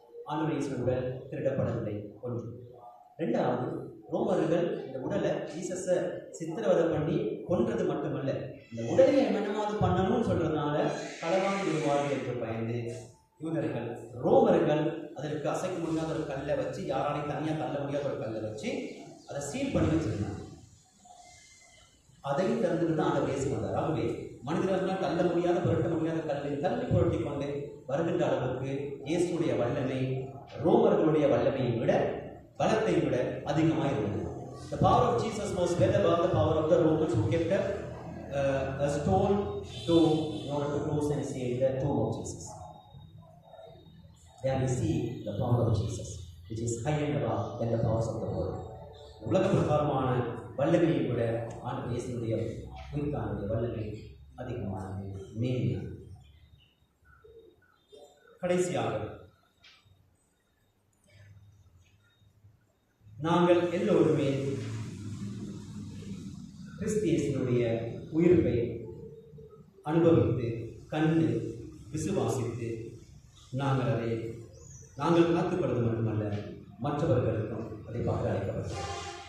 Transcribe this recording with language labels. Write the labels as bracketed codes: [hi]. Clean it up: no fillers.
[ta] ஆண்டவர் இயேசுவின் உடல் திருடப்படவில்லை. ஒன்று. ரெண்டாவது, ரோமர்கள் இந்த உடலை ஜீசஸை சித்திரவதை பண்ணி கொன்றது மட்டுமல்ல, இந்த உடலை என்னமாவது பண்ணணும்னு சொல்றதுனால களவாணி விடுவார்கள் என்று பயந்து யூதர்கள் ரோமர்கள் அதற்கு அசைக்க முடியாத ஒரு கல்லை வச்சு, யாராலையும் தனியாக தள்ள முடியாத ஒரு கல்லை வச்சு அதை சீல் பண்ணி வச்சிருந்தாங்க. அதையும் திறந்துட்டு தான் ஆண்டவர் இயேசு வந்தார். ஆகவே மனிதர்களால் தள்ள முடியாத புரட்ட முடியாத கல்லை தள்ளி புரட்டி கொண்டு வருகின்ற அளவுக்கு இயேசுடைய வல்லமை ரோமர்களுடைய வல்லமையை விட பலத்தை விட அதிகமாக இருந்தது. [en] The power of Jesus was well above the power of the Romans who kept a stone door in order to close and seal the tomb of Jesus. There we see the power of Jesus, which is higher and above than the powers of the world. [ta] உலக பிரகாரமான வல்லமையை விட ஆண்டவர் இயேசுவுடைய உயிர்த்தானுடைய வல்லமை அதிகமானது, மேன்மையானது. கடைசியாக நாங்கள் எல்லோருமே கிறிஸ்து இயேசுவினுடைய உயிர்ப்பை அனுபவித்து கண்டு விசுவாசித்து நாங்கள் காத்துக்கொள்வது மட்டுமல்ல, மற்றவர்களுக்கும் அதை பார்க்க அழைக்கப்பட்டது.